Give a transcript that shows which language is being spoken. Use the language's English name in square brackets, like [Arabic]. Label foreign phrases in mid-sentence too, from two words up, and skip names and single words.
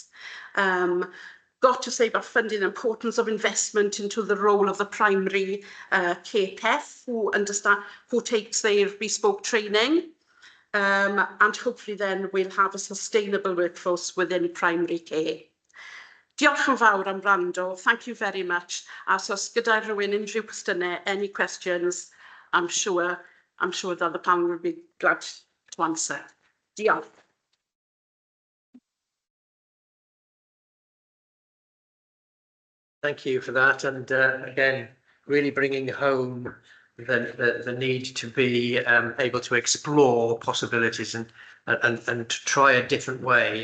[English] Got to say about funding the importance of investment into the role of the primary care PEF who takes their bespoke training. And hopefully then we'll have a sustainable workforce within primary care. [Welsh] Diolch yn fawr am wrando. [English] Thank you very much. [Welsh] As os gyda rhywun unrhyw cwestiynau, [English] any questions, I'm sure that the panel will be glad to answer. Diolch. Thank you for that, and again, really bringing home the need to be able to explore possibilities and to try a different way.